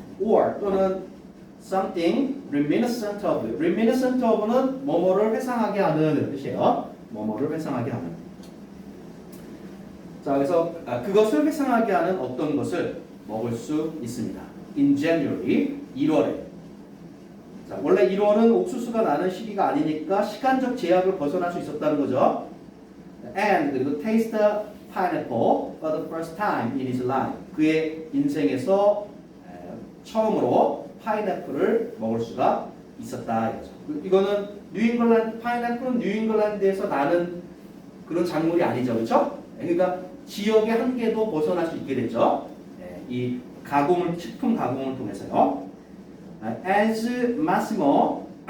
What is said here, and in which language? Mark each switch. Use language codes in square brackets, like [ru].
[ko] or 또는 [en] something reminiscent of [ko] 는 뭐뭐를 회상하게 하는 뜻이에요. 뭐뭐를 회상하게 하는. 자, 그래서 그것을 회상하게 하는 어떤 것을 먹을 수 있습니다. [en] In January, [ko] 1월에. 자, 원래 1월은 옥수수가 나는 시기가 아니니까 시간적 제약을 벗어날 수 있었다는 거죠. [en] And [ko] 그리고 [en] taste pineapple for the first time in his life. [ko] 그의 인생에서 처음으로 파인애플을 먹을 수가 있었다. 이거는 파인애플은 뉴잉글랜드에서 나는 그런 작물이 아니죠, 그렇죠? 그러니까 지역의 한계도 벗어날 수 있게 되죠. 이 식품 가공을 통해서요. As Massimo